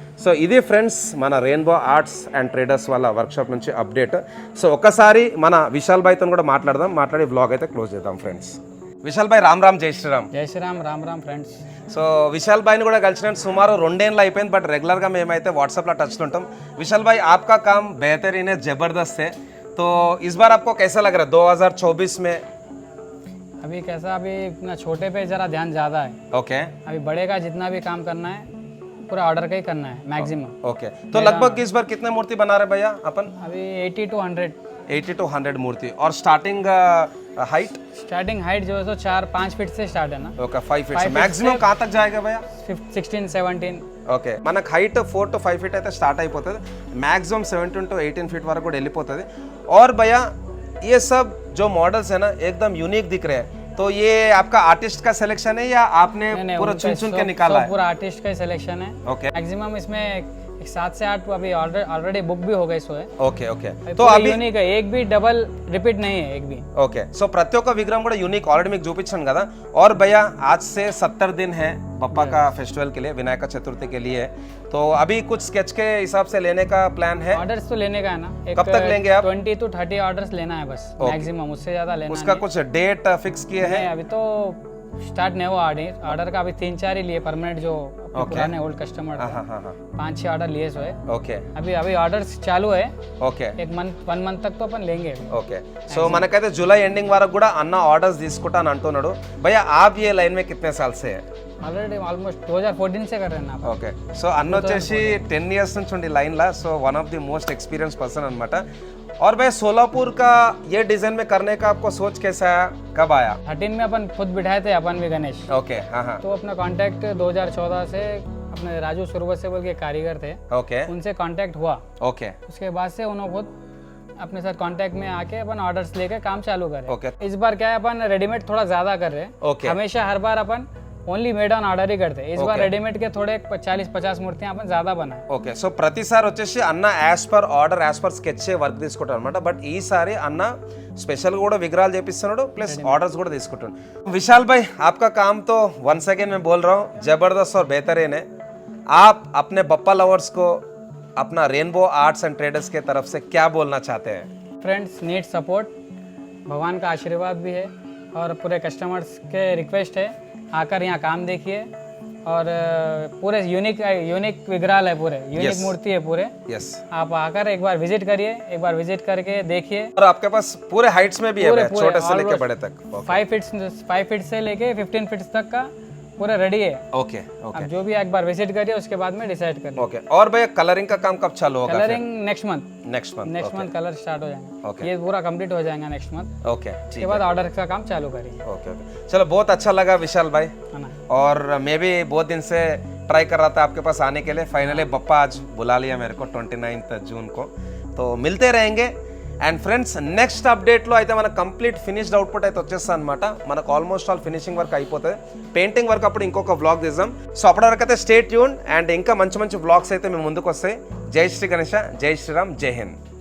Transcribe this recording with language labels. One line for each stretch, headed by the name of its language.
Telugu: So ఇది friends మన rainbow arts and traders వాళ్ళ వర్క్షాప్ నుంచి అప్డేట్. సో ఒకసారి మన విశాల్ భాయ్తో కూడా మాట్లాడి వ్లాగ్ అయితే క్లోజ్ చేద్దాం ఫ్రెండ్స్. విశాల్ భాయ్ రామ్ జై శ్రీరామ్. జై శ్రీరామ్, రామ్ ఫ్రెండ్స్. సో విశాల్ భాయ్ని కూడా కలిసిన సుమారు 2 ఏళ్ళు అయిపోయింది, బట్ రెగ్యులర్గా మేమైతే వాట్సాప్లో టచ్లో ఉంటాం.
Hindi: विशाल भाई आपका काम बेहतरीन है, ज़बरदस्त है. तो इस बार आपको कैसा लग रहा है 2024 में? अभी कैसा, अभी इतना छोटे पे ज़रा ध्यान ज़्यादा है.
English: Okay.
Hindi: अभी बड़े का जितना भी काम करना है पूरा ऑर्डर का ही करना है मैक्सिमम.
English: Okay.
Hindi: तो लगभग इस बार कितने मूर्ति बना रहे भैया अपन? अभी 80 to 100 मूर्ति. और स्टार्टिंग हाइट जो है सो 4-5 फीट से स्टार्ट है ना.
English: Okay.
Hindi: 5 फीट से मैक्सिमम कहाँ तक जाएगा भैया? 16-17.
English: Okay.
Telugu: మనకు హైట్ 4 to 5 ఫీట్ అయితే స్టార్ట్ అయిపోతుంది. మ్యాక్సిమం 17 to 18 फीट వరకు కూడా వెళ్ళిపోతుంది.
Hindi: और भैया ये सब जो मॉडल्स है ना एकदम यूनिक दिख रहे हैं. तो ये आपका आर्टिस्ट का सिलेक्शन है या आपने पूरा चुन के निकाला है? पूरा आर्टिस्ट का सिलेक्शन है.
English: Okay.
Hindi: मैक्सिमम इसमें 7 से 8 अभी ऑलरेडी बुक भी हो गए सो है. ఓకే. तो अभी यूनिक है, एक भी डबल रिपीट नहीं है एक भी.
English: Okay.
Telugu: సో ప్రతి ఒక్క విగ్రహం కూడా యూనిక్ ఆల్రెడీ మీకు చూపించాను కదా.
Hindi: और भैया आज से 70 दिन है बप्पा का फेस्टिवल के लिए, विनायक चतुर्थी के लिए. तो अभी कुछ स्केच के हिसाब से लेने का प्लान है? ऑर्डर्स तो लेने का है ना. कब तक लेंगे आप? 20 to 30 ऑर्डर्स लेना है बस मैक्सिमम, उससे ज्यादा लेना उसका कुछ डेट फिक्स किए हैं? अभी तो स्टार्ट नहीं हुआ ऑर्डर का. अभी 3-4 ही लिए परमानेंट जो पुराने ओल्ड कस्टमर 5-6 ऑर्डर लिए सो है.
English: Okay.
Hindi: अभी ऑर्डर्स चालू है.
English: Okay.
Hindi: 1 मंथ तक तो अपन लेंगे.
English: Okay.
Telugu: సో మనకైతే జూలై ఎండింగ్ వరకు కూడా అన్న ఆర్డర్స్ తీసుకుంటాను అంటున్నాడు.
Hindi: భయ్యా आप ये लाइन में कितने साल से है? ऑलरेडी ऑलमोस्ट 2014 से कर रहे हैं ना.
English: Okay.
Telugu: సో అన్న వచ్చేసి 10 years నుంచి ఉండి లైన్లో. So
English: one of the most experience person
Telugu: అనమాట.
Hindi: और भाई सोलापुर का ये डिजाइन में करने का आपको सोच कैसा है, कब आया? 13 में अपन खुद बिठाए थे अपन भी गणेश.
English: Okay. हाँ.
Hindi: तो अपना कांटेक्ट 2014 से अपने राजू सुरवत से बोल के कारीगर थे.
English: Okay.
Hindi: उनसे कांटेक्ट हुआ.
English: Okay.
Hindi: उसके बाद से उन्होंने खुद अपने साथ कांटेक्ट में आके अपन ऑर्डर्स लेके काम चालू करे.
English: Okay.
Hindi: इस बार क्या है अपन रेडीमेड थोड़ा ज्यादा कर रहे हैं.
English: Okay.
Hindi: हमेशा हर बार अपन ओनली मेड ऑन ऑर्डर ही करते हैं। इस बार रेडीमेड के थोड़े 40-50 मूर्तियां अपन ज्यादा बनाए।
Telugu: ఓకే సో ప్రతిసారి వచ్చేసి అన్న as per order as per sketch work తీసుకుంటారు అనమాట. బట్ ఈసారి అన్న స్పెషల్ కూడా విగ్రహాలు చేపిస్తున్నాడు ప్లస్ ఆర్డర్స్ కూడా తీసుకుంటాడు.
Hindi: విశాల్ భాయ్ आपका काम तो वन सेकेंड में बोल रहा हूँ जबरदस्त और बेहतरीन है. आप अपने बप्पा लवर्स को अपना रेनबो आर्ट्स एंड ट्रेडर्स के तरफ से क्या बोलना चाहते हैं?
English: friends need support,
Hindi: भगवान का आशीर्वाद भी है और पूरे कस्टमर्स के रिक्वेस्ट है आकर यहाँ काम देखिए और पूरे यूनिक विग्रहाल है, पूरे यूनिक मूर्ति है पूरे।
English: yes
Hindi: आप आकर एक बार विजिट करिए, एक बार विजिट करके देखिए। और आपके पास पूरे हाइट्स में भी है भैया, छोटे से लेके बड़े तक. 5 फीट से लेके 15 फीट तक का पूरा रेडी है।
English: okay okay
Hindi: आप जो भी एक बार विजिट करिए उसके बाद में डिसाइड करिए।
English: Okay.
Hindi: और भैया कलरिंग का काम कब चालू होगा? Colouring next month next month. Colour start हो जाएंगे।
English: Okay.
Hindi: ये पूरा कंप्लीट हो जाएगा नेक्स्ट मंथ।
English: okay
Hindi: उसके ठीक बाद ऑर्डर का काम चालू करेंगे,
English: Okay okay.
Hindi: चलो बहुत अच्छा लगा विशाल भाई, है ना। और मैं भी बहुत दिन से ट्राई कर रहा था आपके पास आने के लिए. फाइनली पप्पा आज बुला लिया मेरे को 29 जून को. तो मिलते रहेंगे.
Telugu: అండ్ ఫ్రెండ్స్ నెక్స్ట్ అప్డేట్లో అయితే మనకు కంప్లీట్ ఫినిష్డ్ అవుట్పుట్ అయితే వచ్చేస్తుంది అనమాట. మనకు ఆల్మోస్ట్ ఆల్ ఫినిషింగ్ వర్క్ అయిపోతుంది. పెయింటింగ్ వర్క్ అప్పుడు ఇంకొక వ్లాగ్ తీద్దాం. సో అప్పటివరకు అయితే స్టే ట్యూన్ అండ్ ఇంకా మంచి మంచి వ్లాగ్స్ అయితే మేము ముందుకు వస్తాయి. జై శ్రీ గణేష, జై శ్రీరామ్, జై హింద్.